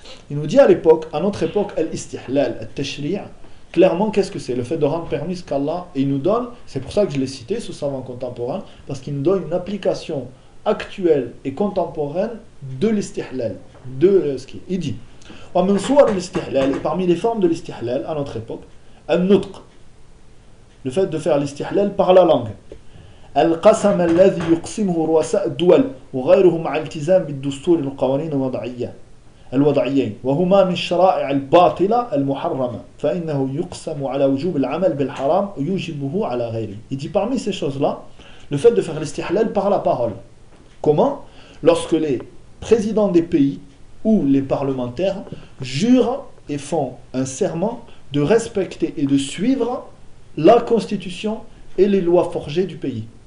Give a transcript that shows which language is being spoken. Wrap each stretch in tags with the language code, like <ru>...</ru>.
<fr>Il nous dit à notre époque, « Al-Istihlal, al-Tashri'a » Clairement, qu'est-ce que c'est? Le fait de rendre permis ce qu'Allah il nous donne, c'est pour ça que je l'ai cité, ce savant contemporain, parce qu'il nous donne une application actuelle et contemporaine de l'istihlal, de ce qu'il dit. Il dit, «</fr> <ar>وَمِنْ صُوَرْ الْاِسْتِحْلَلِ</ar> <fr>» Et parmi les formes de l'istihlal, à notre époque, « النُطْق » Le fait de faire l'istihlal par la langue.</fr> <ar>« أَلْقَسَمَ الَّذِي يُقْسِمْهُ رُوَسَاءَ الدُّوَلْ وَغَيْرُهُمْ عَلْتِزَامِ بِالدُّسْتُورِ الْقَوَانِينَ الْوَضَعِيَّةِ الوضعيين وهما من الشرائع الباطلة المحرمة فإنه يقسم على وجوب العمل بالحرام ويوجبه على غيره.</ar> <fr>Il dit parmi ces choses-là, le fait de faire l'istihlal par la parole. Comment? Lorsque les présidents des pays ou les parlementaires jurent et font un serment de respecter et de suivre la constitution et les lois forgées du pays.</fr>